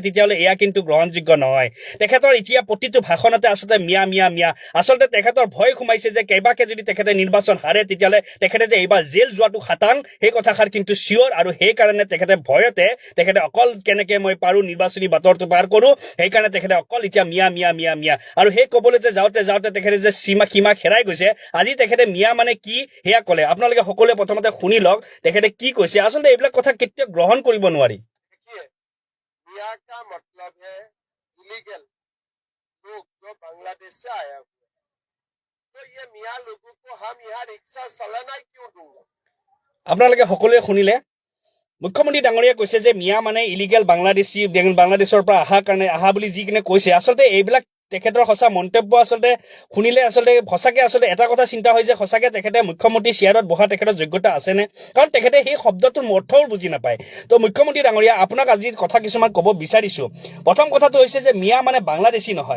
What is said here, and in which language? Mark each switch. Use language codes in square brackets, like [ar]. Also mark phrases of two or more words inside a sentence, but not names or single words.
[as] তেতিয়াহ'লে এয়া কিন্তু গ্ৰহণযোগ্য নহয় তেখেতৰ এতিয়া প্ৰতিটো ভাষণতে আচলতে মিয়া আচলতে তেখেতৰ ভয় সোমাইছে যে কেইবাকে যদি তেখেতে নিৰ্বাচন হাৰে তেতিয়াহ'লে তেখেতে যে এইবাৰ জেল যোৱাটো খাটাং সেই কথাষাৰ কিন্তু চিয়ৰ আৰু সেই কাৰণে তেখেতে ভয়তে তেখেতে অকল কেনেকে মই পাৰো নিৰ্বাচনী বাতৰটো পাৰ কৰো সেইকাৰণে তেখেতে অকল এতিয়া মিয়া আৰু সেই ক'বলৈ যে যাওঁতে তেখেতে যে সীমা হেৰাই গৈছে আজি তেখেতে মিয়া মানে কি সেয়া ক'লে আপোনালোকে সকলোৱে প্ৰথমতে শুনি লওক তেখেতে কি কৈছে আচলতে এইবিলাক কথা কেতিয়াও গ্ৰহণ কৰিব নোৱাৰি [hi] मियाँ का मतलब है इलीगल लोग जो बांग्लादेश से आया हुआ है तो ये मियाँ लोगों को हम यहाँ रिक्शा चलाना क्यों दूंगा [as] আপোনালোকে সকলোৱে শুনিলে মুখ্যমন্ত্ৰী ডাঙৰীয়া কৈছে যে মিয়া মানে ইলিগেল বাংলাদেশৰ পৰা আহা বুলি যি কিনে কৈছে আচলতে এইবিলাক তেখেতৰ সঁচা মন্তব্য আচলতে শুনিলে আচলতে সঁচাকে আচলতে এটা কথা চিন্তা হয় যে সঁচাকে তেখেতে মুখ্যমন্ত্ৰী চেয়াৰত বহা তেখেতৰ যোগ্যতা আছেনে কাৰণ তেখেতে সেই শব্দটোৰ অৰ্থও বুজি নাপায় তো মুখ্যমন্ত্ৰী ডাঙৰীয়া আপোনাক আজি কথা কিছুমান ক'ব বিচাৰিছো প্ৰথম কথাটো হৈছে যে মিয়া মানে বাংলাদেশী নহয়